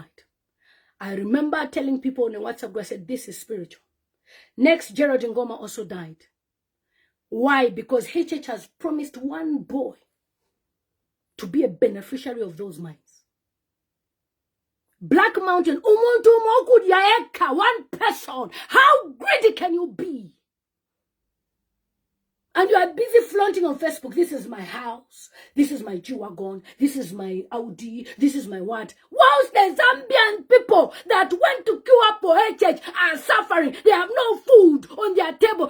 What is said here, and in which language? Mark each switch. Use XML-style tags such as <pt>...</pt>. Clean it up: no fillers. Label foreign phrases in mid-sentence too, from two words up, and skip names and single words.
<en>I remember telling people on the WhatsApp group, I said, this is spiritual. Next, Gerald Ngoma also died. Why? Because HH has promised one boy to be a beneficiary of those mines. Black Mountain,</en> <bem>umuntu moku yaeka,</bem> <en>one person. How greedy can you be? And you are busy flaunting on Facebook, this is my house, this is my G-Wagon, this is my Audi, this is my what? Whilst the Zambian people that went to queue up for HH are suffering, they have no food on their table.</en>